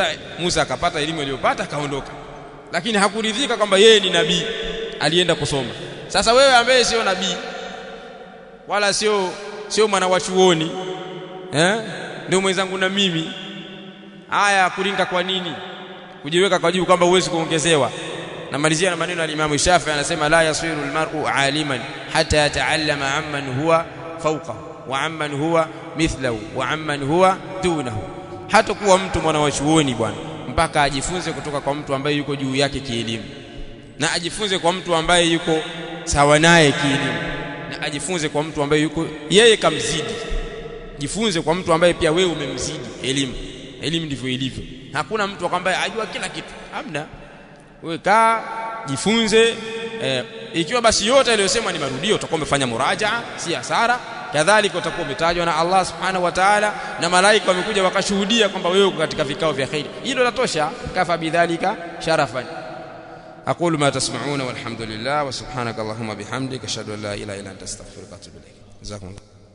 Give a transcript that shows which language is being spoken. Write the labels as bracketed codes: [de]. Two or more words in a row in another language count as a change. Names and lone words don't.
[sw] Musa akapata elimu aliyopata akaondoka, lakini hakuridhika kwamba yeye ni nabii, alienda kusoma. Sasa wewe ambaye sio nabii wala sio mwana wa chuoni, ndio mwenzangu na mimi, haya kuringa kwa nini? Kujiweka kwa juu kwamba uwezi kuongezewa. [ar] Namalizia na maneno ya Imam Shafi'i, anasema لا يصير المرء عالما حتى يتعلم عمن هو فوقه وعمن هو مثله وعمن هو دونه. [sw] Hata kuwa mtu mwana wa chuoni bwana mpaka ajifunze kutoka kwa mtu ambaye yuko juu yake kielimu, na ajifunze kwa mtu ambaye yuko sawa naye kielimu, na ajifunze kwa mtu ambaye yuko yeye kamzidi. Jifunze kwa mtu ambaye pia wewe umemzidi elimu. Elimu ndivyo ilivyo. Hakuna mtu ambaye ajua kila kitu, hamna. Wewe kaa jifunze. Ikiwa basi yote aliyosema ni marudio, utakuwa umefanya murajaa, si hasara. Kadhalika utakuwa umetajwa na Allah [ar] سبحانه وتعالى, [sw] na malaika wamekuja wakashuhudia kwamba wewe uko katika vikao vya khair. Hilo latosha, [ar] كفى بذلك شرفا أقول ما تسمعون والحمد لله وسبحانك اللهم بحمدك أشهد أن لا إله إلا أنت أستغفرك وأتوب إليك جزاكم الله.